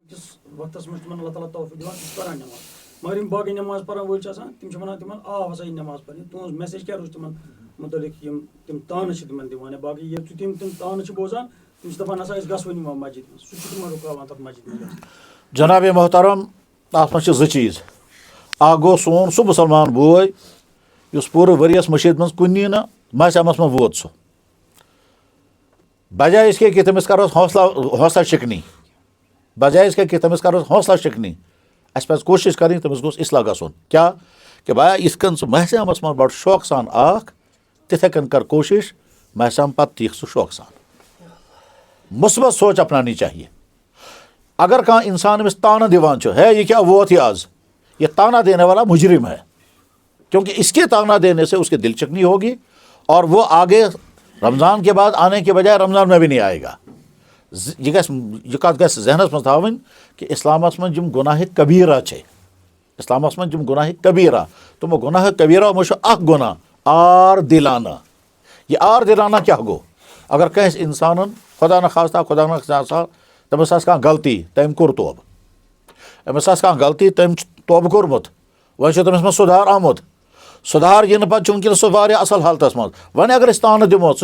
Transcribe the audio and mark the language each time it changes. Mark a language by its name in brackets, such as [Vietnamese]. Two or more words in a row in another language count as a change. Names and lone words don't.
[Kashmiri] وقتس منٛز تِمن اللہ تعالیٰ توفیٖق دِوان تِم چھِ پران نٮ۪ماز مگر یِم باقٕے نٮ۪ماز پرن وٲلۍ چھِ آسان تِم چھِ وَنان تِمن ہسا یہِ نٮ۪ماز پرنہِ تُہنٛز میسیج کیٛاہ روٗز تِمن مُتعلق یِم تِم تانہٕ چھِ تِمن دِوان یا باقٕے ییٚلہِ تِم تانہٕ چھِ بوزان تِم چھِ دَپان ہسا أسۍ گژھوٕے نہٕ وۄنۍ مسجد منٛز سُہ چھُ تِمن رُکاوان تَتھ مسجد منٛز. جناب محترم اَتھ منٛز چھِ زٕ چیٖز اکھ گوٚو سون سُہ مُسلمان بوے یُس پوٗرٕ ؤرِیَس مٔشیٖد منٛز کُنی نہٕ محسمَس منٛز ووت سُہ [Urdu] بجائے اس کے کہ [Kashmiri] تٔمِس کَرو حوصلہ شِکنی [Urdu] بجائے اس کے کہ [Kashmiri] تٔمِس کَرو حوصلہ شِکنی اَسہِ پَزِ کوٗشِش کَرٕنۍ تٔمِس گوٚژھ اصلاح گژھُن کیٛاہ کہِ بیا یِتھ کٔنۍ ژٕ محسمَس منٛز بَڑٕ شوقہٕ سان آکھ تِتھَے کٔنۍ کر کوٗشِش محسم پَتہٕ تہِ یِکھ ژٕ شوقہٕ سان [Urdu] مثبت سوچ اپنانی چاہیے [Kashmiri] اگر کانٛہہ اِنسان أمِس تانہٕ دِوان چھُ ہے یہِ کیٛاہ ووت [Urdu] یہِ آز یہ تانا دینے والا مجرم ہے کیونکہ اس کے تانا دینے سے اس کے دل چکنی ہوگی اور وہ آگے رمضان کے بعد آنے کے بجائے رمضان میں بھی نہیں آئے گا. [Kashmiri] یہ کَتھ گژھِ ذہنَس منٛز تھاوٕنۍ کہِ اِسلامَس منٛز یِم گۄناہہِ کبیٖرہ چھِ اِسلامَس منٛز یِم گۄناہہِ کبیٖرہ تِمو گۄناہہِ کبیٖرہ منٛز چھُ اکھ گۄناہ آر دِلانہ یہِ آر دِلانہ کیٛاہ گوٚو اگر کٲنٛسہِ اِنسانَن خۄدا نخواستہ تٔمِس آسہِ کانٛہہ غلطی تٔمۍ کوٚر توبہٕ أمِس آسہِ کانٛہہ غلطی تٔمۍ چھُ توبہٕ کوٚرمُت وۄنۍ چھُ تٔمِس منٛز سُدھار آمُت سُدھار یِنہٕ پَتہٕ چھُ وٕنکیٚنَس سُہ واریاہ اَصٕل حالتَس منٛز وۄنۍ اگر أسۍ تانہٕ دِمو ژٕ